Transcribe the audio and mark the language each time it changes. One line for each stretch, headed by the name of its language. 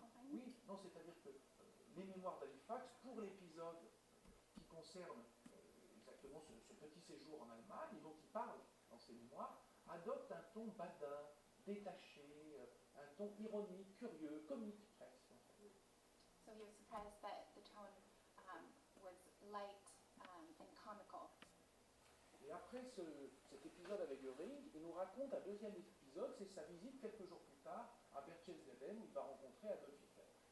French: Oui, non, c'est-à-dire que les mémoires d'Halifax, pour l'épisode qui concerne exactement ce petit séjour en Allemagne, et dont il parle dans ses mémoires, adopte un ton badin, détaché, un ton ironique, curieux, comique presque.
English: So he was surprised that the tone was light and comical.
French: Et après cet épisode avec Göring, il nous raconte un deuxième épisode, c'est sa visite quelques jours plus tard à Berchtesgaden où il va rencontrer Adolf Hitler.